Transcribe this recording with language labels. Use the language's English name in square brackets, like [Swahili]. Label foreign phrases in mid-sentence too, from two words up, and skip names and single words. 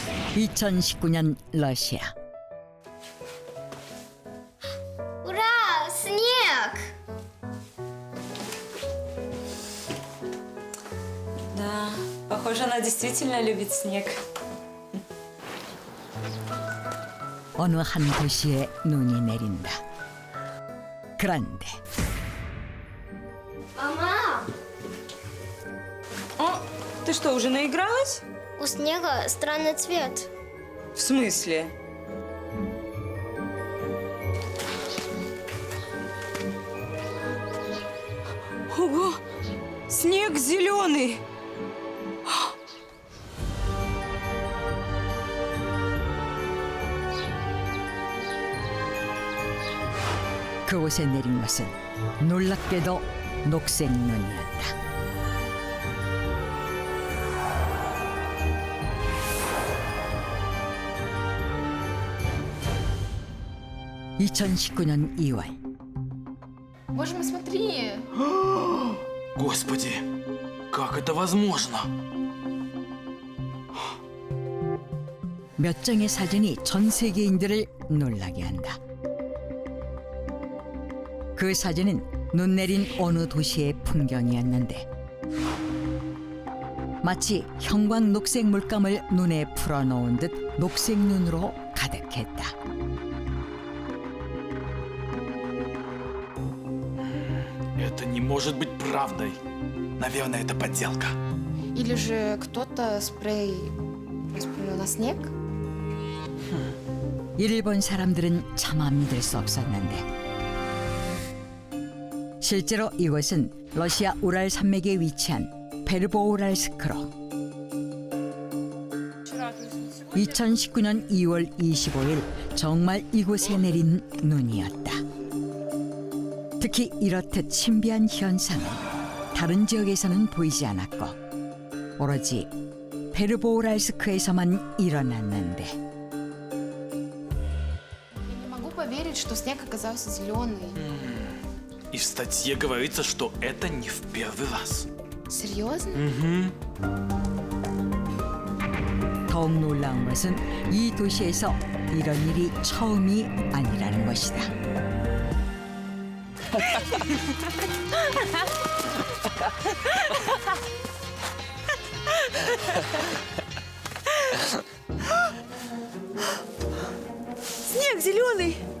[Korean] 2019년 러시아. [Russian] Ура! Снег! Да, похоже, она действительно любит снег. [Korean] 어느 한 도시에 눈이 내린다. 그런데 [Russian] Мама! О, ты что, уже наигралась? У снега странный цвет. В смысле? Ого! Снег зеленый! [Korean] 그곳에 내린 것은 놀랍게도 녹색 눈이었다. (2019년 2월) [Russian] Боже мой, смотри! Господи, как это возможно? [Korean] 몇 장의 사진이 전 세계인들을 놀라게 한다. 그 사진은 눈 내린 어느 도시의 풍경이었는데 마치 형광 녹색 물감을 눈에 풀어놓은 듯 녹색 눈으로 가득했다. [Russian] Это не может быть правдой. Наверное, это подделка. Или же кто-то спрей расплюнул на снег? [Korean] 이를 본 사람들은 차마 믿을 수 없었는데 실제로 이곳은 러시아 우랄 산맥에 위치한 베르보우랄스크로 2019년 2월 25일 정말 이곳에 내린 눈이었다. 특히 이렇듯 신비한 현상은 다른 지역에서는 보이지 않았고 오로지 베르보우랄스크에서만 일어났는데 [Russian] Я не могу поверить, что снег оказался зеленый. И в статье говорится, что это не в первый раз. Серьезно? [Korean] 더욱 놀라운 것은 이 도시에서 이런 일이 처음이 아니라는 것이다. [Russian] Снег зеленый!